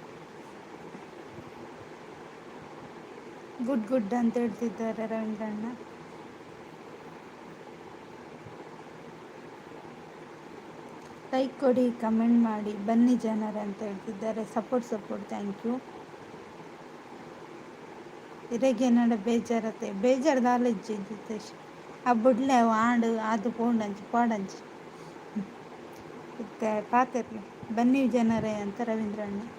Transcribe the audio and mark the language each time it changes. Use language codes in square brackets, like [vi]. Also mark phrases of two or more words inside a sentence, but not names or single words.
[en] good good [kn] ಅಂತ ಹೇಳ್ತಿದ್ದಾರೆ ರವೀಂದ್ರ ಅಣ್ಣ. ಲೈಕ್ ಕೊಡಿ, ಕಮೆಂಟ್ ಮಾಡಿ, ಬನ್ನಿ ಜನರ ಅಂತ ಹೇಳ್ತಿದ್ದಾರೆ. [en] support thank you. [tcy] ಇರಗೆ ನಡ ಬೇಜಾರತ್ತೆ ಬೇಜಾರ್ದ ಆಲಜ್ಜಿ ಜಿತೇಶ್. ಆ ಬುಡ್ಲೆ ಅವು ಆಂಡು ಅದು ಪೋಂಡಂಜಿ ಪಾಡಂಜಿ ಇತ್ತೆ ಪಾತಿರ್ಲಿ. [kn] ಬನ್ನಿ ಜನರೇ ಅಂತ ರವೀಂದ್ರ ಅಣ್ಣ.